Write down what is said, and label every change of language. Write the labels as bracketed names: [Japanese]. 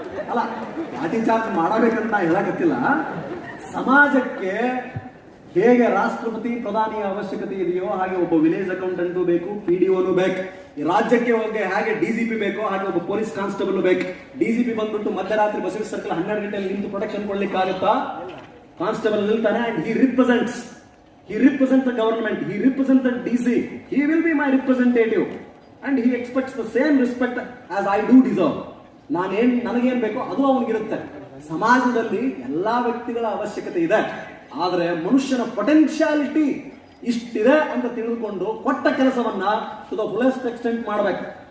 [Kannada] ಅಲ್ಲ, ಲಾಠಿ ಚಾರ್ಜ್ ಮಾಡಬೇಕಂತ ಹೇಳಕತ್ತಿಲ್ಲ. ಸಮಾಜಕ್ಕೆ ಹೇಗೆ ರಾಷ್ಟ್ರಪತಿ ಪ್ರಧಾನಿಯ ಅವಶ್ಯಕತೆ ಇದೆಯೋ ಹಾಗೆ ಒಬ್ಬ ವಿಲೇಜ್ ಅಕೌಂಟೆಂಟು ಬೇಕು, PDOನು ಬೇಕು. ಈ ರಾಜ್ಯಕ್ಕೆ ಹೋಗಿ ಹಾಗೆ DGP ಬೇಕು, ಹಾಗೆ ಒಬ್ಬ ಪೊಲೀಸ್ ಕಾನ್ಸ್ಟೇಬಲ್ ಬೇಕು. DGP ಬಂದ್ಬಿಟ್ಟು ಮಧ್ಯರಾತ್ರಿ ಬಸವೇಶ್ವರ ಸರ್ಕಲ್ 12 ಗಂಟೆಯಲ್ಲಿ ನಿಂತು ಪ್ರೊಟೆಕ್ಷನ್ ಕೊಡ್ಲಿಕ್ಕೆ ಆಗುತ್ತಾ? Constable ನಿಲ್ತಾನೆ. [English] And he represents the government, he represents the DC, he will be my representative and he expects the same respect as I do deserve. [Kannada] ನನಗೇನ್ ಬೇಕೋ ಅದು ಅವನಿಗಿರುತ್ತೆ. ಸಮಾಜದಲ್ಲಿ ಎಲ್ಲಾ ವ್ಯಕ್ತಿಗಳ ಅವಶ್ಯಕತೆ ಇದೆ, ಆದ್ರೆ ಮನುಷ್ಯನ ಪೊಟೆನ್ಶಿಯಾಲಿಟಿ ಇಷ್ಟಿದೆ ಅಂತ ತಿಳಿದುಕೊಂಡು ಕೊಟ್ಟ ಕೆಲಸವನ್ನ [English] to the fullest extent [Kannada] ಮಾಡ್ಬೇಕು.